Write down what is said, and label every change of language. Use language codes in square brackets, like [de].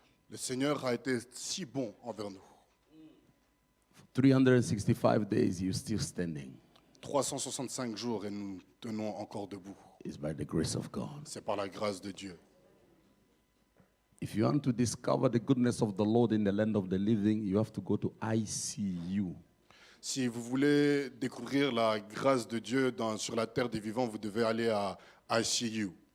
[fr] Le Seigneur a été si bon envers nous. [en] 365 days, you're still standing. [fr] 365 jours et nous tenons encore debout. [en] It's by the grace of God. [fr] C'est par la grâce de Dieu. [en] If you want to discover the goodness of the Lord in the land of the living, you have to go to ICU. [fr] Si vous voulez découvrir la grâce de Dieu sur la terre des vivants, vous devez aller à ICU.